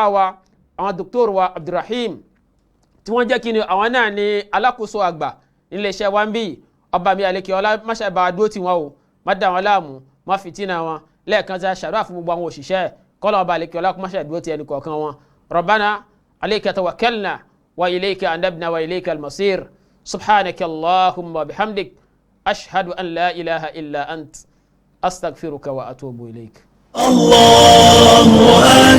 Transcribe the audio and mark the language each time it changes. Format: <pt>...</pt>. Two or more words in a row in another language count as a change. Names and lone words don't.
<yo>wa àwọn dókítọ̀rù wa Abdulrahim tí wọ́n jẹ́ kí ni àwọn náà ní alákòóso àgbà níléeṣẹ́ wa ń bí ọba mi àlekè ọlá máṣe bá a dúró tì wọ́n o má dà wọ́n láàmú má fìtínà wọn lẹ́ẹ̀kan tí a ṣàdúrà fún gbogbo àwọn òṣìṣẹ́ kọ́lọ́ ọba àlekè ọlá máṣe dúró tì ẹnì kọ̀ọ̀kan wọn</yo> <ar>ربنا عليك توكلنا وإليك أنبنا وإليك المصير سبحانك اللهم بحمدك أشهد أن لا إله إلا أنت أستغفرك وأتوب إليك. Allahu</ar>